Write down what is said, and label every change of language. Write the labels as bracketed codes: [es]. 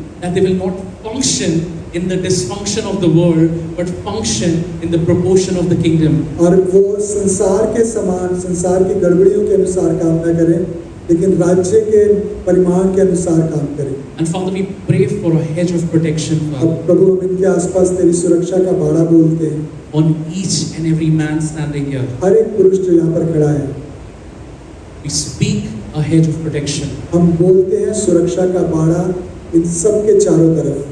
[en] That they will not function in the dysfunction of the world, but function in the proportion of the kingdom. [hi] और वो संसार के समान, संसार की गड़बड़ियों के अनुसार काम न करें, लेकिन राज्य के परिमाण के अनुसार काम करें। [en] And Father, we pray for a hedge of protection, [hi] अब [en] Father, [hi] प्रभु, हम इनके आसपास तेरी सुरक्षा का बाड़ा बोलते हैं, [en] on each and every man standing here. [hi] हर एक पुरुष जो यहाँ पर खड़ा है। [en] We speak a hedge of protection, [hi] हम बोलते हैं सुरक्षा का बाड़ा इन सब के चारों तरफ,